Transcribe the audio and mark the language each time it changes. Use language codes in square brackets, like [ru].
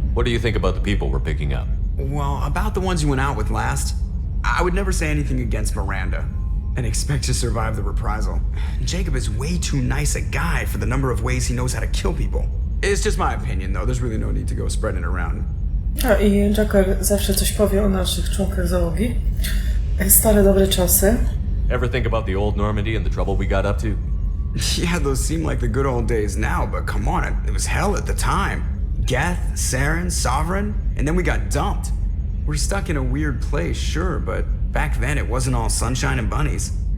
[en] What do you think about the people we're picking up? Well, about the ones you went out with last, I would never say anything against Miranda and expect to survive the reprisal. Jacob is way too nice a guy for the number of ways he knows how to kill people. It's just my opinion, though. There's really no need to go spreading it around. [pl] A i Joker zawsze coś powie o naszych członkach załogi. Stare dobre czasy. [en] Ever think about the old Normandy and the trouble we got up to? Yeah, those seem like the good old days now, but come on, it was hell at the time. Geth, Saren, Sovereign, and then we got dumped. We're stuck in a weird place, sure, but back then it wasn't all sunshine and bunnies.